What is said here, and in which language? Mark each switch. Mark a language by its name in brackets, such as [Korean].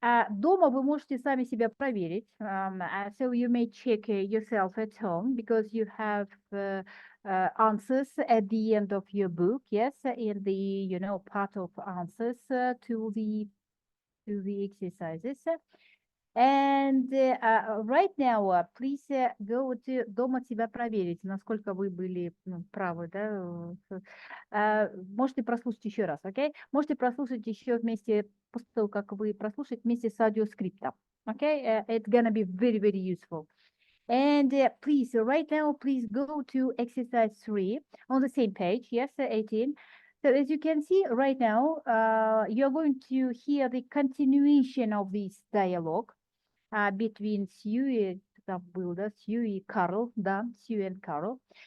[Russian] Дома вы можете сами себя проверить. [English] So you may check yourself at home because you have answers at the end of your book. Yes, in the part of answers to the exercises. And right now, please go to [Russian] дома себя проверить, насколько вы были правы, да? Можете прослушать еще раз, окей? Можете прослушать еще вместе, после того, как вы прослушаете вместе с аудиоскриптом, окей? [English] It's gonna be very, very useful. And please, right now, please go to exercise 3 on the same page, yes, 18. So as you can see right now, you're going to hear the continuation of this dialogue between Sue, [Russian] там был, да, [English] Sue и Carl, да, Sue and Carl.